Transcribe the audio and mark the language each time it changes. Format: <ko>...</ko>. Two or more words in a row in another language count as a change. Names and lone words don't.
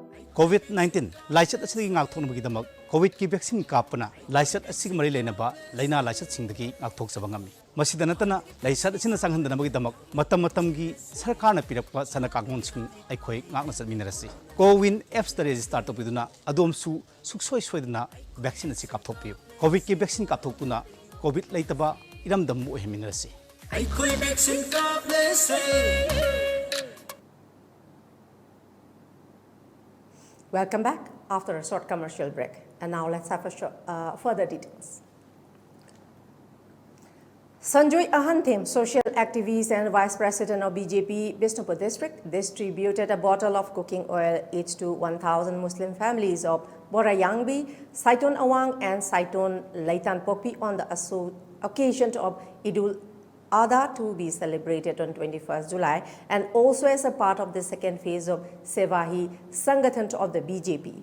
<mni>COVID-19 laisat asigi ngak thong bagi damak COVID ki vaccine kapana laisat asigi mari lena ba laina laisat singdagi ngak thok sabangami masida natana laisat asina sanghandana bagi damak matam gi sarkar na pirakpa sana kakmun sing aikhoi ngak na satminarasi Cowin apps ta register to piduna adom su suksoi soidana vaccine asi kap thokpiu COVID ki vaccine kap thokpuna COVID laitaba iram dam mo heminarasi aikhoi vaccine kap le se.</mni> <en>Welcome back after a short commercial break. And now let's have further details. Sanjoy Ahanthim, social activist and vice president of BJP Bishnupur district, distributed a bottle of cooking oil each to 1,000 Muslim families of Borayangbi, Saiton Awang and Saiton Laitan Popi on the occasion of Idul Adha to be celebrated on 21st July and also as a part of the second phase of Sevahi Sangathan of the BJP.</en>